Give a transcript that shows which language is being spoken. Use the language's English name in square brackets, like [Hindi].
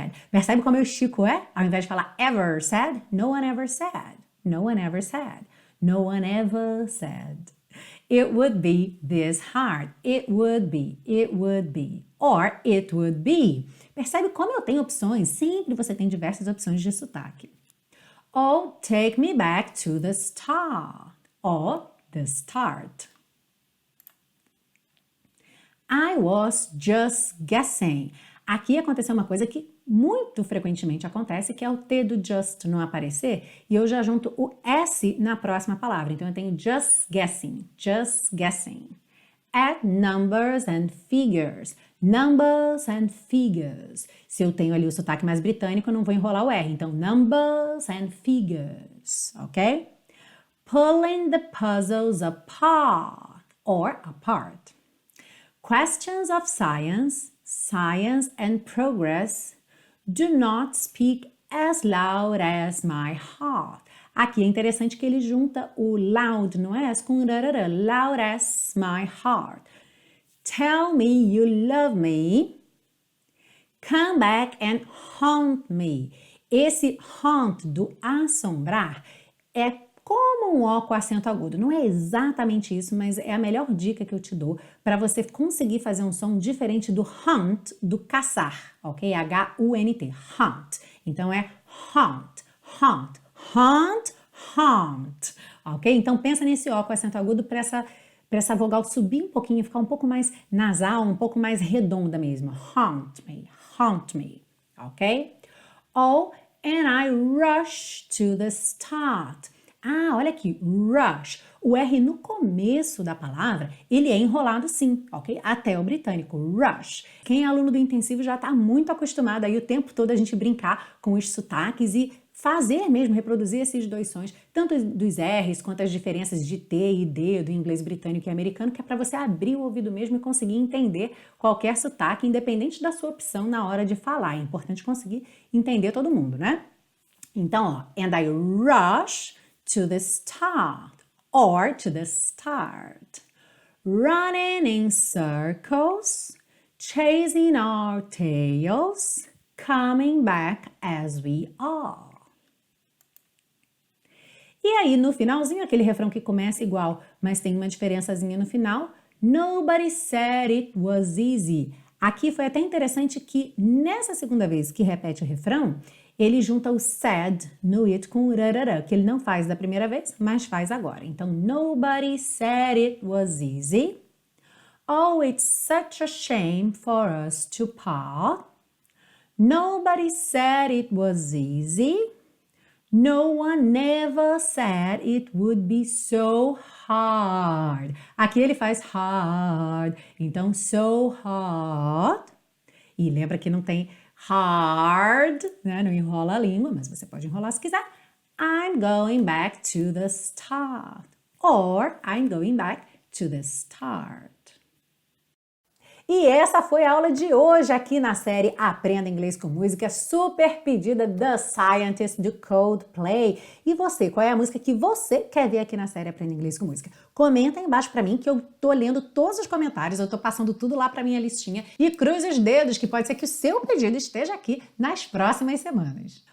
[Portuguese] Percebe como eu estico Ao invés de falar ever said, [English] no one ever said. No one ever said. No one ever said. It would be this hard. It would be. Or it would be. [Portuguese] Percebe como eu tenho opções? Sempre você tem diversas opções de sotaque. [English] Oh, take me back to the start. Or the start. I was just guessing. [Portuguese] Aqui aconteceu uma coisa que muito frequentemente acontece, que é o T do just não aparecer, e eu já junto o S na próxima palavra. Então eu tenho [English] just guessing, just guessing. At numbers and figures. Numbers and figures. [Portuguese] Se eu tenho ali o sotaque mais britânico, eu não vou enrolar o R. [English] Então, numbers and figures, ok? Pulling the puzzles apart, or apart. Questions of science, science and progress do not speak as loud as my heart. [Portuguese] Aqui é interessante que ele junta o loud no S com rarara, [English] loud as my heart. Tell me you love me. Come back and haunt me. [Portuguese] Esse haunt do assombrar é como um O com acento agudo. Não é exatamente isso, mas é a melhor dica que eu te dou para você conseguir fazer um som diferente do hunt, do caçar, ok? [English] H-U-N-T, hunt. [Portuguese] Então é [English] haunt, haunt, haunt, haunt, ok? [Portuguese] Então pensa nesse O com acento agudo para essa vogal subir um pouquinho, ficar um pouco mais nasal, um pouco mais redonda mesmo. [English] Haunt me, ok? Oh, and I rush to the start. [Portuguese] Ah, olha aqui, rush. O R no começo da palavra, ele é enrolado sim, ok? Até o britânico, rush. Quem é aluno do intensivo já está muito acostumado aí o tempo todo a gente brincar com os sotaques e fazer mesmo, reproduzir esses dois sons, tanto dos R's quanto as diferenças de T e D do inglês britânico e americano, que é para você abrir o ouvido mesmo e conseguir entender qualquer sotaque, independente da sua opção na hora de falar. É importante conseguir entender todo mundo, né? Então, ó, [English] and I rush to the start, or to the start. Running in circles, chasing our tails, coming back as we are. [Portuguese] E aí, no finalzinho, aquele refrão que começa igual, mas tem uma diferençazinha no final. [English] Nobody said it was easy. [Portuguese] Aqui foi até interessante que, nessa segunda vez que repete o refrão, ele junta o said no it com o rarara, que ele não faz da primeira vez, mas faz agora. Então, [English] nobody said it was easy. Oh, it's such a shame for us to part. Nobody said it was easy. No one ever said it would be so hard. [Portuguese] Aqui ele faz hard. Então, so hard. E lembra que não tem hard, né? Não enrola a língua, mas você pode enrolar se quiser. [English] I'm going back to the start. Or I'm going back to the start. [Portuguese] E essa foi a aula de hoje aqui na série Aprenda Inglês com Música, super pedida The Scientist do Coldplay. E você, qual é a música que você quer ver aqui na série Aprenda Inglês com Música? Comenta aí embaixo pra mim que eu tô lendo todos os comentários, eu tô passando tudo lá pra minha listinha e cruze os dedos que pode ser que o seu pedido esteja aqui nas próximas semanas.